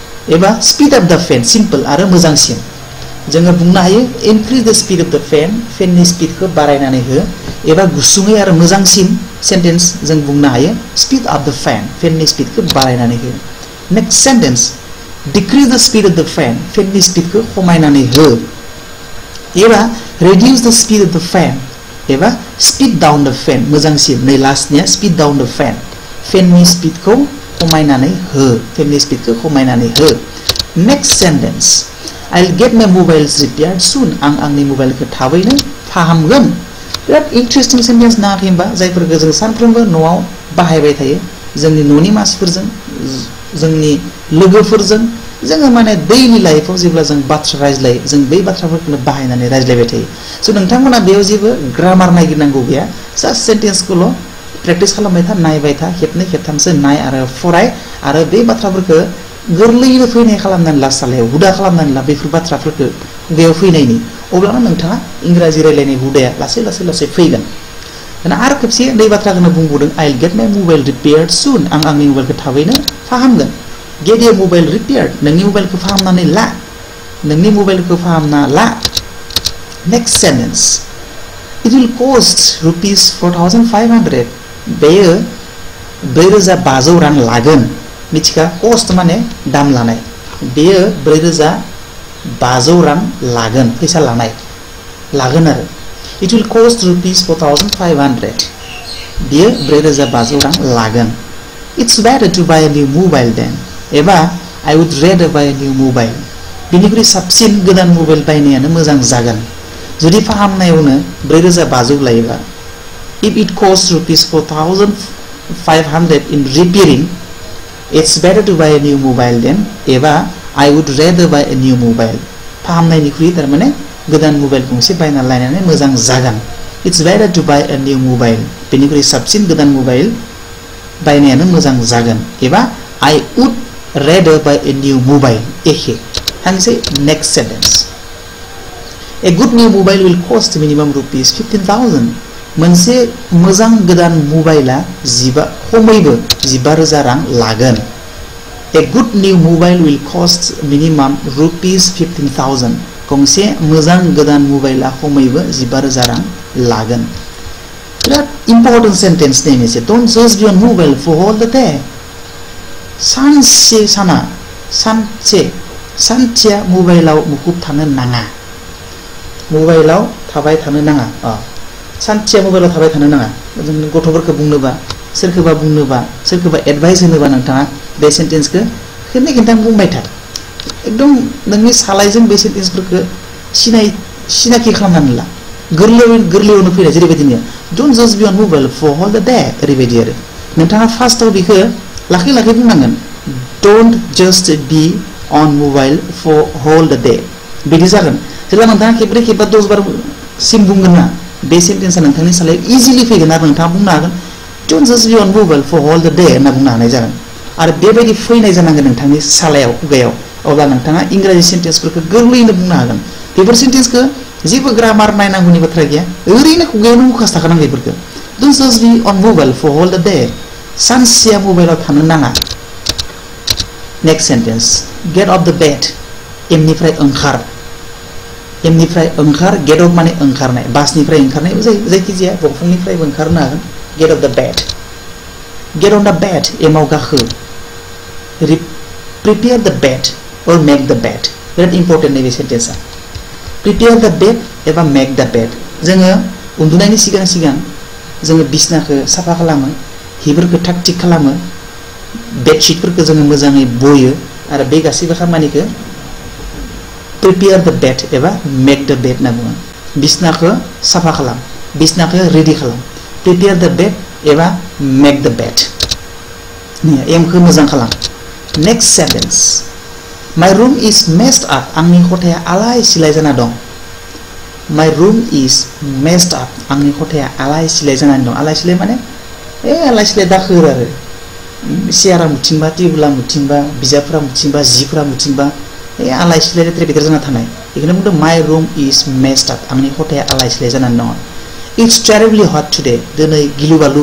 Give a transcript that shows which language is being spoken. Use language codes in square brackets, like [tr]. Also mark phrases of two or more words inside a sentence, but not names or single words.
[brx] एबा [en] speed of the fan [brx] सिम्पल आरो मोजांसिन जोङो बुंनो हायो [en] increase the speed of the fan [brx] फेननि स्पीडखौ बारायनानै हो एबा गुसुङै आरो मोजांसिन सेन्टेन्स जों बुंनो हायो [en] speed of the fan [brx] फेननि स्पीडखौ बारायनानै हो [en] next sentence decrease the speed of the fan [brx] फेननि स्पीडखौ खमायनानै हो एबा [en] reduce the speed of the fan [brx] एबा [en] speed down the fan [brx] मोजांसिन नै लास्टनिया [en] speed down the fan [brx] फेननि स्पीडखौ खमायनानै हो फेननि स्पीडखौ खमायनानै हो [en] next sentence I'll get my mobiles repaired soon [brx] आं आंनि मबाइलखौ थाबैनो फाहामगोन बिराद [en] interesting sentence [brx] नाङाखै होमबा जायफोरखौ जों सानफ्रोमबो न'आव बाहायबाय थायो जोंनि न'नि मानसिफोरजों जोंनि लोगोफोरजों जोङो माने दैलि लाइफआव जेब्ला जों बाथ्रा रायज्लायो जों बै बाथ्राफोरखौनो बाहायनानै रायज्लायबाय थायो स' नोंथांमोना बेयाव जेबो ग्रामार नागिरनांगौ गैया जास्ट सेन्टेन्सखौल' प्रेक्टिस खालामबाय था नायबाय था खेबनै खेबथामसो नाय आरो फराय आरो बे बाथ्राफोरखौ गोरलैयैनो फैनाय खालामनानै ला सालायाव हुदा खालामनानै ला बेफोर बाथ्राफोरखौ खुगायाव फैनायनि अब्लानो नोंथाङा इंराजि रायलायनाय हुदाया लासै लासै लासै फैगोन आरो खेबसे दै बाथ्राखौनो बुंबावदों [en] I'll get my mobile repaired soon [brx] आं आंनि मबाइलखौ थाबैनो फाहामगोन [en] get your mobile repaired [brx] नोंनि मबाइलखौ फाहामनानै ला नोंनि मबाइलखौ फाहामना ला [en] next sentence it will cost rupees 4,500 [brx] बेयो 4,500 रां लागोन मिथिखा कस्ट माने दाम लानाय बेयो 4,500 रां लागोन फैसा लानाय लागोन आरो [en] it will cost rupees 4,500 [brx] बेयो 4,500 रां लागोन [en] it's better to buy a new mobile then [brx] एबा [en] I would rather buy a new mobile [brx] बिनिख्रुइ साबसिन गोदान मबाइल बायनायानो मोजां जागोन जुदि फाहामनायावनो 4,500 लायोबा [en] if it costs rupees 4,500 in repairing it's better to buy a new mobile then [brx] एबा [en] I would rather buy a new mobile [brx] फाहामनायनिख्रुइ थारमाने गोदान मबाइल गंसे बायना लायनानै मोजां जागोन [en] it's better to buy a new mobile [brx] बेनिख्रुइ साबसिन गोदान मबाइल बायनायानो मोजां जागोन एबा [en] I would rather buy a new mobile [brx] एखे हांसे [en] next sentence a good new mobile will cost minimum rupees 15,000 [brx] मोनसे मोजां गोदान मबाइला खमैबो 15,000 रां लागोन [en] a good new mobile will cost minimum rupees 15,000 [brx] गंसे मोजां गोदान मबाइला खमैबो 15,000 रां लागोन [en] बिराद important sentence [brx] नै मोनसे [en] don't just be on mobile for all the day [brx] सानसेया मबाइलाव मुखुब थानो नाङा मबाइलाव थाबाय थानो नाङा सानसेया मबाइलाव थाबाय थानो नाङा जों गथ'फोरखौ बुंनोबा सोरखौबा एडभाइस होनोबा नोंथाङा बे सेन्टेन्सखौ खेबनै खेबथाम बुंबाय था एकदम नोंनि सालायजों बे सेन्टेन्सफोरखौ सिनाखि खालामनानै ला गोरलैयावनो फैनाय जेरैबायदिनो [en] don't just be on mobile for all the day [brx] ओरैबायदि आरो नोंथाङा फार्स्टआव बेखौ लाखै बुंनांगोन [en] don't just be on mobile for all the day [brx] बिदि जागोन जेब्ला नोंथाङा खेब्रै खेबा 10 बार सिम बुंगोन ना बे सेन्टेन्सआ नोंथांनि सालायाव इजिलि फैगोन आरो नोंथाङा बुंनो हागोन [en] don't just be on mobile for all the day [brx] होनना बुंनो हानाय जागोन आरो बेबायदि फैनाय जानांगोन नोंथांनि सालायाव खुगायाव अब्ला नोंथाङा इंराजि सेन्टेन्सफोरखौ गोरलैयैनो बुंनो हागोन बेफोर सेन्टेन्सखौ जेबो ग्रामार नायनांगौनि बाथ्रा गैया ओरैनो खुगायावनो मुखासथाखानांगौ बेफोरखौ [en] don't just be on mobile for all the day [brx] सानसेया मबाइलाव थानो नाङा [en] next sentence get off the bed [brx] एमनिफ्राय ओंखार [en] get off [brx] माने ओंखारनाय बासनिफ्राय ओंखारनायबो जायो जायखिजाया दंफांनिफ्रायबो ओंखारनो हागोन [en] get off the bed get on the bed [brx] एमाव गाखो [en] prepare the bed or make the bed [brx] बिराद इम्पोर्टेन्ट नैबे सेन्टेन्सआ [en] prepare the bed [brx] एबा [en] make the bed [brx] जोङो उन्दुनायनि सिगां जोङो बिसनाखौ साफा खालामो हिफोरखौ थाग थिग खालामो बेडशीटफोरखौ जोङो मोजाङै बयो आरो बे गासैबो खामानिखौ [en] prepare the bed [brx] एबा make [en] the bed [brx] होनना बुङो बिसनाखौ साफा खालाम बिसनाखौ रेडि खालाम [en] prepare the bed [brx] एबा [en] make the bed [brx] एमखौ मोजां खालाम next [en] sentence my room is messed up [brx] आंनि खथाया आलाय सिलाय जाना दं [en] my room is messed up [brx] आंनि खथाया आलाय सिलाय जानानै दं आलाय सिलाय माने आलाय सिलाय दाखोर आरो सियारा मुथिंबा टेबुला मुथिंबा बिजाबफोरा मुथिंबा जिफोरा मुथिंबा आलाय सिलाय लेथ्रा बेथ्रा जाना थानाय बेखौनो बुंदों [en] my room is messed up [brx] आंनि खथाया आलाय सिलाय जानानै दं [en] it's terribly hot today [brx] दिनै गिलु-बालु